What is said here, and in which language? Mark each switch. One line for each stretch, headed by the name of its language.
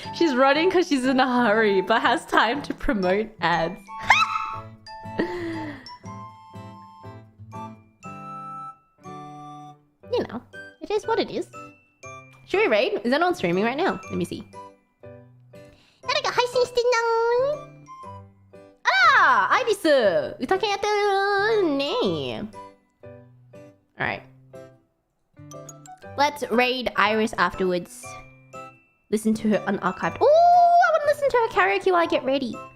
English: She's running because she's in a hurry, but has time to promote ads. You know, it is what it is. Should we raid? Is that on streaming right now? Let me see.
Japanese: 誰か配信してんの？あら、アイリス、歌犬やってるね。
English: Alright. Let's raid Iris afterwards. Listen to her unarchived. Ooh, I want to listen to her karaoke while I get ready.